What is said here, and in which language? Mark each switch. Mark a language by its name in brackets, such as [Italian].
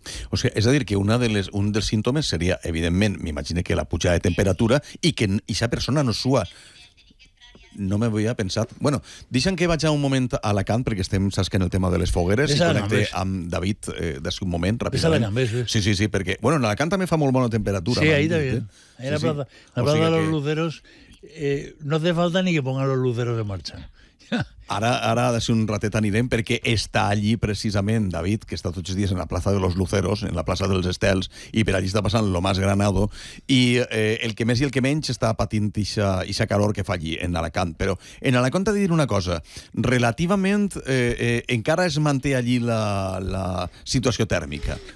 [Catalan] O sigui, és a dir, que una de les, un dels símptomes seria, evidentment, m'imagino que la pujada de temperatura i que aquesta persona no sua. No me havia pensat... Bueno, deixa'm que vaig un moment a Alacant, perquè estem, saps que en el tema de les fogueres, i connecte amb David d'ací un moment, ràpidament. Sí, sí, sí, perquè... Bueno, en Alacant també fa molt bona temperatura. [Spanish] Sí, ahí també. Ahí la plaza, la plaza de los luceros... no hace falta ni que pongan los luceros en marcha. [Catalan] Ara, ara d'ací un ratet anirem, perquè està allí precisament David, que està tots els dies en la plaça de los Luceros, en la plaça dels Estels, i per allí està passant [Spanish] lo más granado, [Catalan] i el que més i el que menys està patint ixa calor que fa allí, en Alacant. Però en Alacant t'he de dir una cosa, relativament encara es manté allí la, la situació tèrmica.